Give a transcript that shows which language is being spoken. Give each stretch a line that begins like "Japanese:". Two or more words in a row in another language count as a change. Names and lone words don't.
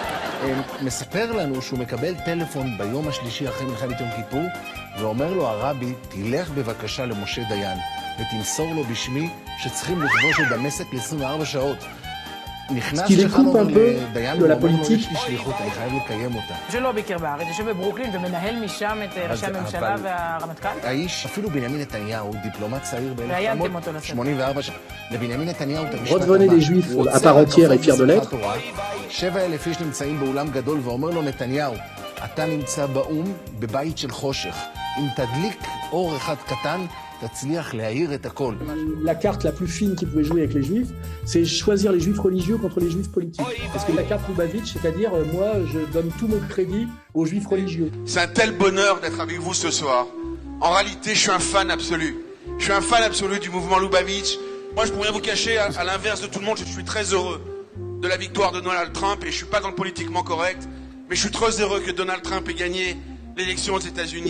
Hebrew: מספר לנו שהוא מקבל טלפון ביום השלישי אחרי מלחמת יום כיפור, ואומר לו הרבי, תלך בבקשה למשה דיין, ותמסור לו בשמי שצריכים לכבוש את דמשק ל-24 שעות. נכנס שחנובר לדיין ואומר לו, יש לי שליחות, אני חייב לקיים אותה. שלא ביקר בארץ, יושב בברוקלין ומנהל משם את ראשי הממשלה והרמטכ"ל? האיש, אפילו בנימין נתניהו, דיפלומט צעיר ב-1984, לבנימין נתניהו את המשפט
French: Redevenez des juifs à part entière et fiers de l'être.
Hebrew: 7,000 איש נמצאים באולם גדול ואומר לו נתניהו, אתה נמצא באום בבית של חושך. אם תדליק אור אחד קטן, תצליח להאיר את הכל.
French: La carte la plus fine qu'il pouvait jouer avec les juifs, c'est choisir les juifs religieux contre les juifs politiques. Parce que la carte Loubavitch, c'est-à-dire, moi, je donne tout mon crédit aux juifs religieux. C'est un tel bonheur d'être avec vous ce soir. En réalité, je suis un fan absolu. Je suis un fan absolu du mouvement Loubavitch. Moi, je pourrais rien vous cacher, à l'inverse de tout le monde, je suis très heureux de la victoire de Donald Trump et je suis pas dans le politiquement correct, mais je suis très heureux que Donald Trump ait gagné l'élection aux États-Unis.